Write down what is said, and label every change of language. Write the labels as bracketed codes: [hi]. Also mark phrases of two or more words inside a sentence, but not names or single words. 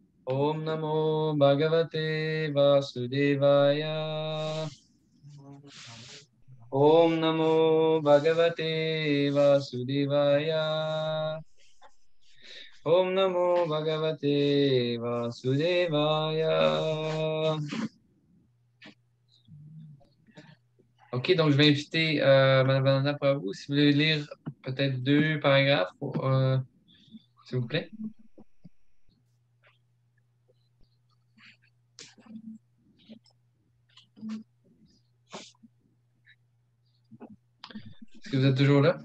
[sa] Om Namo Bhagavate Vasudevaya. Om Namo Bhagavate Vasudevaya. Om Namo Bhagavate Vasudevaya. [fr] OK, donc je vais inviter Mme Vandana Prabhu, si vous voulez lire peut-être 2 paragraphes, s'il vous plaît. Est-ce que vous êtes toujours là?